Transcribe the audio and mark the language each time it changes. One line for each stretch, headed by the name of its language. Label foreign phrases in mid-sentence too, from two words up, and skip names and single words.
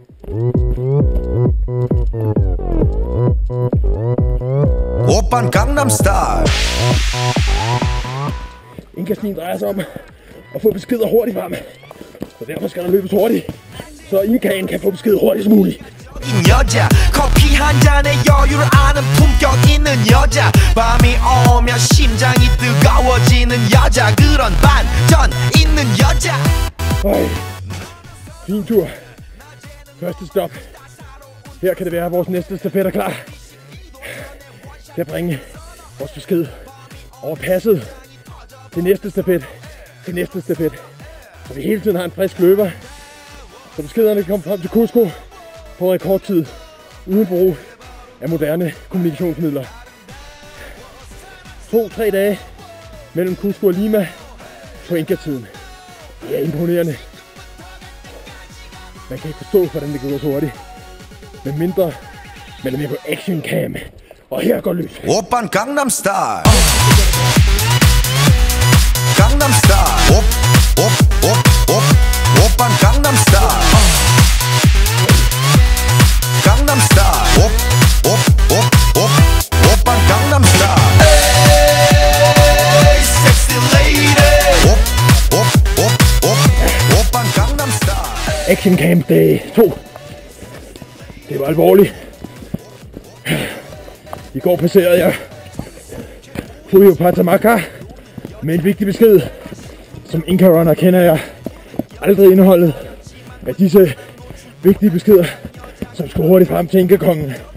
Korean: 오빤 강남스타일.
Danish: Inca-stien drejer sig om at få beskeder hurtigt frem. Så derfor skal der løbes hurtigt, så Incaen kan få besked hurtigt som muligt.
Korean: 여자 커피 한 잔에 여유를 아는 품격 있는 여자 밤이 오면 심장이 뜨거워지는 여자 그런 반전 있는 여자.
Danish: Fin tur. Første stop. Her kan det være, at vores næste stafet er klar til at bringe vores besked over passet til næste stafet, så vi hele tiden har en frisk løber, så beskederne kommer frem til Cusco på rekordtid, uden brug af moderne kommunikationsmidler. 2-3 dage mellem Cusco og Lima på Inca-tiden. Det er imponerende. Man kan ikke forstå, hvordan det går så hurtigt. Med mindre man er med på Action Cam. Og her går løs.
Korean: 오빤 강남스타일. 강남스타일. 오빤 강남스타일. 강남스타일. 오빤 강남스타일.
English: Hey, sexy lady.
Korean: 오빤 강남스타일.
Danish: Action Camp dag 2. Det var alvorligt. I går passerede jeg Puyo Patamaka med en vigtig besked. Som Inca Runner kender jeg aldrig indholdet af disse vigtige beskeder, som skulle hurtigt frem til Inca-kongen.